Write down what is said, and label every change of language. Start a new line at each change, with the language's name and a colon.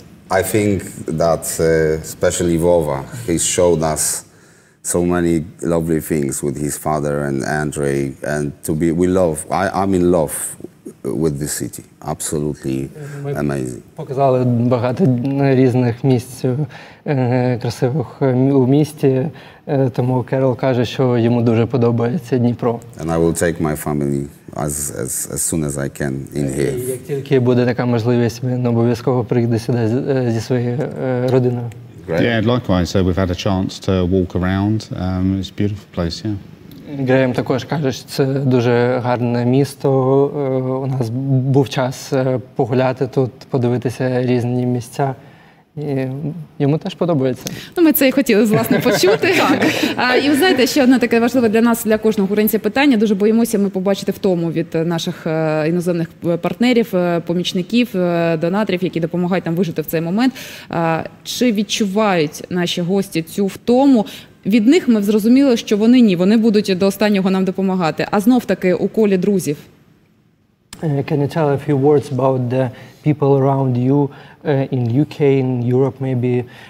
English: I think that especially Vova, he showed us so many lovely things with his father and Andrei, and I'm in love with this city. Absolutely amazing.
Ukrainian: Показали багато різних місць красивих у місті, тому Керол каже, що йому дуже подобається Дніпро.
English: And I will take my family as soon as I can in here.
Ukrainian: Як тільки буде така можливість, він обов'язково прийде сюди зі своєю родиною.
English: Yeah, likewise. We've had a chance to walk around. It's a beautiful place, yeah.
Ukrainian: Греєм також каже, що це дуже гарне місто. У нас був час погуляти тут, подивитися різні місця. І йому теж подобається. Ну, ми це і хотіли, власне, почути. І ви знаєте, ще одне таке важливе для нас, для кожного українця питання. Дуже боїмося ми побачити втому від наших іноземних партнерів, помічників, донаторів, які допомагають нам вижити в цей момент. Чи відчувають наші гості цю втому? Від них ми зрозуміли, що вони ні, вони будуть до останнього нам допомагати. А знов-таки у колі друзів.
English: Can you tell a few words about the people around you in UK, in Europe maybe?